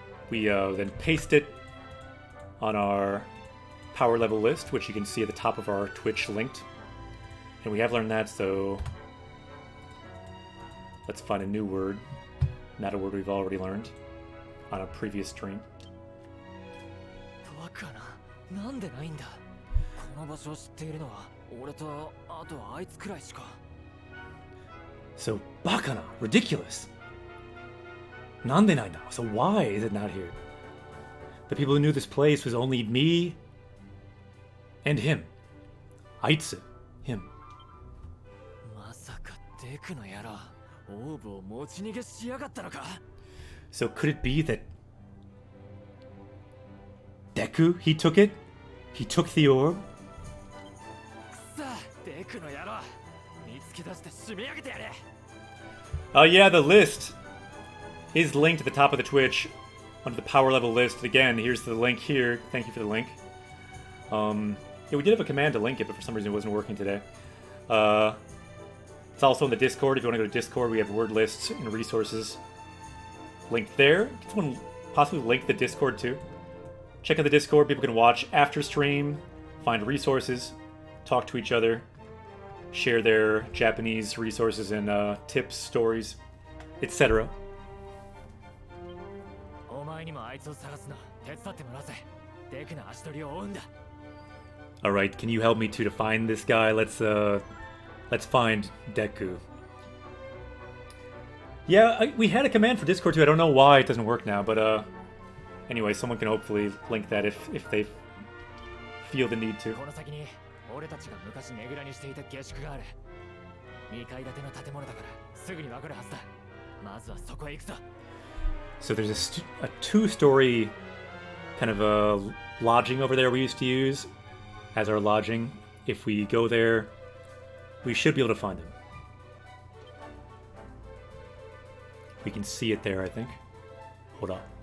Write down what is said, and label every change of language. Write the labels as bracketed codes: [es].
[en] We then paste it on our power level list, which you can see at the top of our Twitch linked. And we have learned that, so let's find a new word. Not a word we've already learned on a previous stream. [ja] バカな、なんでないんだ。この場所を知っているのは俺とあとあいつくらいしか。 [en] So, bakana, ridiculous. [ja] Nande nai na. [en] So why is it not here? The people who knew this place was only me and him. Aitsu, him. [ja] まさかデクの野郎、オーブを持ち逃げしやがったのか。 [en] So could it be that Deku, he took it? He took the orb? [ja] くさ、デクの野郎、見つけ出して締め上げてやれ。 [en] Yeah, the list is linked at the top of the Twitch under the power level list. Again, here's the link here. Thank you for the link. Yeah, we did have a command to link it, but for some reason it wasn't working today. It's also in the Discord. If you want to go to Discord, we have word lists and resources linked there. Can someone possibly link the Discord too? Check out the Discord. People can watch after stream, find resources, talk to each other, share their Japanese resources and tips, stories, etc. [ja] お前にもあいつを探すの手伝ってもらうぜ。デクの足取りを追うんだ。 [en] Alright, can you help me too to find this guy? Let's find Deku. Yeah, we had a command for Discord too. I don't know why it doesn't work now, but anyway, someone can hopefully link that if they feel the need to. [ja] この先に俺たちが昔ねぐらにしていた下宿がある。 2階建ての建物だからすぐにわかるはずだ。まずはそこへ行くぞ。 [en] So there's a two-story kind of a lodging over there we used to use as our lodging. If we go there, we should be able to find him. We can see it there, I think. Hold on.